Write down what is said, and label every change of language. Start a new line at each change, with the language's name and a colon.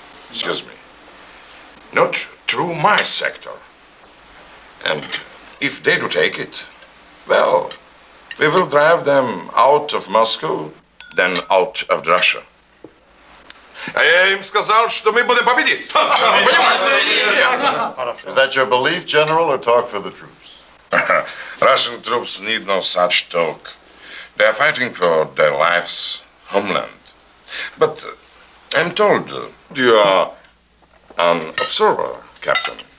English: Excuse me. Not through my sector. And if they do take it, well, we will drive them out of Moscow, then out of Russia.
Russian: А я им сказал, что мы будем победить.
English: Is that your belief, General, or talk for the troops? Russian troops need no such talk. They are fighting for their lives, homeland. But I'm told you are an observer, Captain.